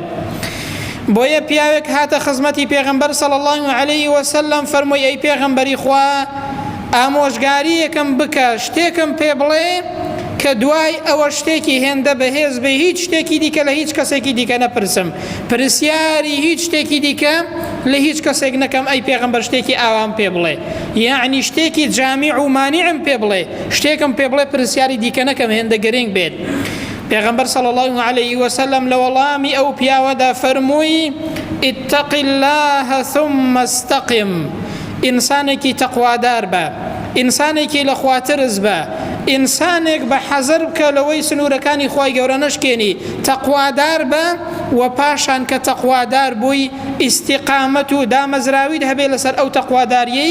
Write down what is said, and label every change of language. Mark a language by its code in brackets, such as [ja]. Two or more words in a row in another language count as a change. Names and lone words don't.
[ckb] بۆیە پیاوێک هاتە خزمەتی پێغەمبەر [ar] صلی الله علیه وسلم [ckb] فەرمووی ئەی پێغەمبەری خوا ئامۆژگاری یەکەم بکە شتێکم پێ بڵێ کە دوای ئەوە شتێکی هێندە بەهێز بێ هیچ شتێکی دیکە لە هیچ کەسێکی دیکە نەپرسم، پرسیاری هیچ شتێکی دیکە لە هیچ کەسێک نەکەم. ئەی پێغەمبەر شتێکی ئاوام پێ بڵێ، یعنی شتێکی جامیع و مانعم پێ بڵێ، شتێکم پێ بڵێ پرسیاری دیکە نەکەم هێندە گرنگ بێت. پێغەمبەر [ar] صلی الله عليه وسلم [ckb] لە وەڵامی ئەو پیاوەدا فەرمووی [ar] اتق الله ثم استقم. [ckb] ئینسانێکی تەقوادار بە، ئینسانێکی لە خوا ترس بە، ئینسانێک بە حەزر بکە لەوەی سنوورەکانی خوای گەورە نەشکێنی، تەقوادار بە و پاشان کە تەقوادار بووی ئیستیقامەت و دامەزراویت هەبێ لەسەر ئەو تەقواداریەی.